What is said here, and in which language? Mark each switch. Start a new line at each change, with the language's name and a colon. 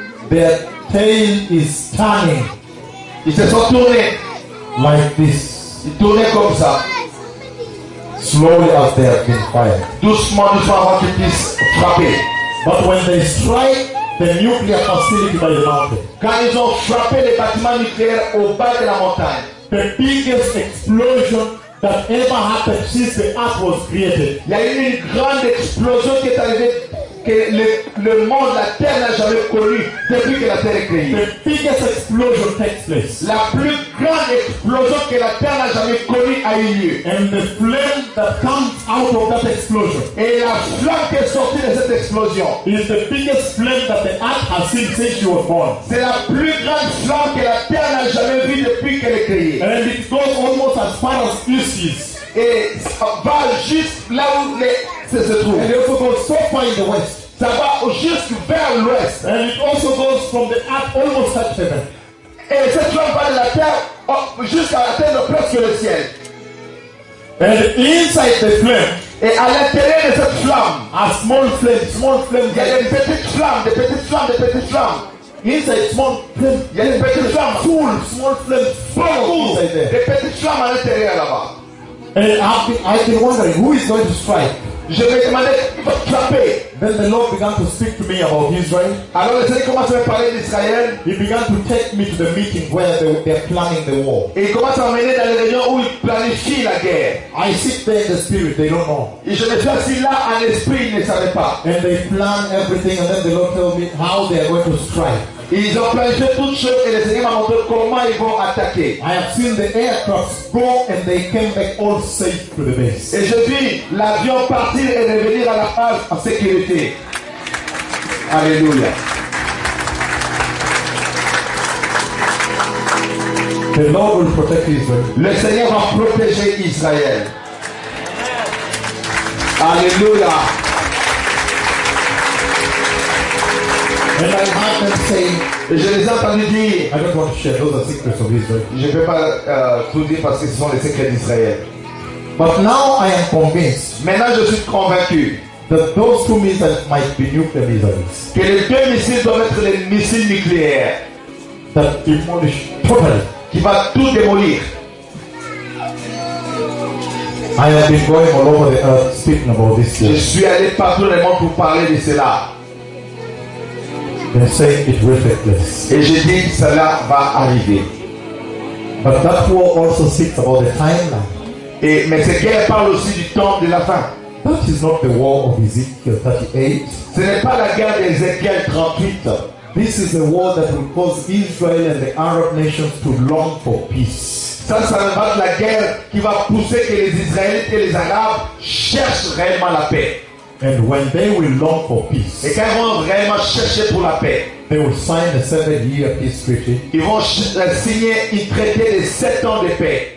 English: their tail is turning.
French: Ils se sont tournés.
English: Like this.
French: Ils tournaient comme ça.
English: Slowly as they have been fired.
French: Doucement avant qu'ils puissent frapper.
English: But when they strike the nuclear facility by the mountain.
French: Quand ils ont frappé les bâtiments nucléaires au bas de la montagne.
English: The biggest explosion that ever happened since the earth was created.
French: Il y a eu une grande explosion qui est arrivée que le monde, la terre n'a jamais connu depuis que la terre est créée.
English: The biggest explosion takes place.
French: La plus grande explosion que la terre n'a jamais connue a eu lieu.
English: And the flame that comes out of that explosion.
French: Et la flamme qui est sortie de cette explosion.
English: Is the biggest flame that the earth has seen since she was born.
French: C'est la plus grande flamme que la terre n'a jamais vue depuis qu'elle est créée.
English: And it goes almost as far as Isis.
French: Et ça va juste là où se trouve.
English: And it also goes so far in the west.
French: Ça va juste vers l'ouest.
English: And it also goes from the earth almost up to heaven.
French: Et cette flamme va de la terre jusqu'à atteindre presque le ciel.
English: And inside the flame.
French: Et à l'intérieur de cette flamme.
English: A small flame.
French: Il y a des petites flammes, des petites flammes, des petites flammes.
English: Inside small flame.
French: Il y a des petites flammes.
English: Cool. Small flame.
French: Cool. Cool. Des petites flammes à l'intérieur là-bas.
English: And I can wonder who is going to strike.
French: Je me demandais qui va frapper.
English: Then the Lord began to speak to me about Israel.
French: Alors le Seigneur commence à me parler d'Israël.
English: He began to take me to the meeting where they are planning the war.
French: Il commence à m'emmener dans les réunions où ils planifient la guerre.
English: I sit there in the spirit, they don't know.
French: Et je me suis assis là en esprit, ils ne savaient pas.
English: And they plan everything, and then the Lord tells me how they are going to strike.
French: Ils ont planifié toutes choses et le Seigneur m'a montré comment ils vont attaquer.
English: I have seen the aircraft go and they came back all safe to the base.
French: Et je vis l'avion partir et revenir à la base en sécurité. Alléluia.
English: The Lord will protect Israel.
French: Le Seigneur va protéger Israël. Alléluia.
English: And I heard them saying,
French: et je les ai entendus dire,
English: I don't want to share those are secrets of Israel.
French: Je ne peux pas tout dire parce que ce sont les secrets d'Israël.
English: But now I am convinced.
French: Maintenant je suis convaincu
English: that those two missiles might be nuclear missiles.
French: Que les deux missiles doivent être les missiles nucléaires.
English: That demolish totally.
French: Qui va tout démolir.
English: I have been going all over the earth speaking about this.
French: Je suis allé partout dans le monde pour parler de cela.
English: They say it will take place.
French: Et je dis cela va arriver.
English: But that war also speaks about the timeline.
French: Et mais cette guerre parle aussi du temps de la fin.
English: That is not the war of Ezekiel 38.
French: Ce n'est pas la guerre d'Ézéchiel 38.
English: This is a war that will cause Israel and the Arab nations to long for peace.
French: Ça va être la guerre qui va pousser que les Israélites et les Arabes cherchent réellement la paix.
English: And when they will long for peace,
French: et quand ils vont vraiment chercher pour la paix,
English: they will sign a 7-year peace treaty.
French: Ils vont signer un traité de 7 ans de paix.